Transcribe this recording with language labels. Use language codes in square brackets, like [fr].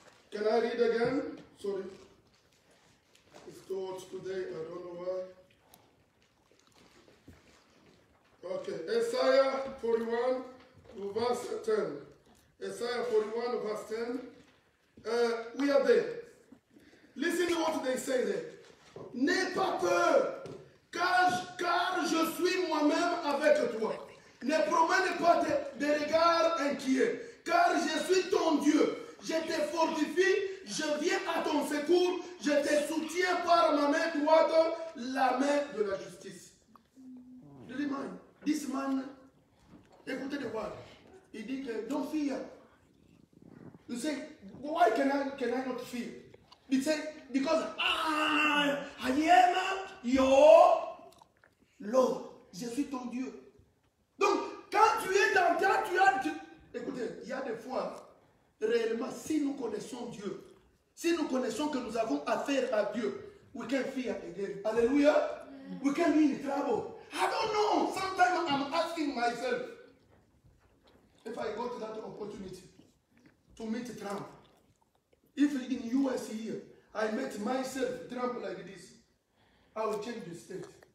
[en] Can I read again? Sorry. It's too much today. I don't know why. Okay. Isaiah 41 verse 10. Isaiah 41 verse 10. We are there. Listen to what they say there. [fr] N'aie pas peur, car je suis moi-même avec toi. Ne promène pas de regards inquiets, car je suis ton Dieu. Je te fortifie, je viens à ton secours, je te soutiens par ma main droite, la main de la justice. [en] This man, [fr] écoutez le word. Il dit que [en] don't fear. You say, why can I not fear? He said, because I am your Lord. [fr] Je suis ton Dieu. Donc, quand tu es dans ta, écoutez, il y a des fois, réellement, si nous connaissons Dieu, si nous connaissons que nous avons affaire à Dieu, [en] we can fear again. Hallelujah. We can be in trouble. I don't know. Sometimes I'm asking myself if I got that opportunity to meet Trump. If in US here, I met myself, Trump like this, I will change the state.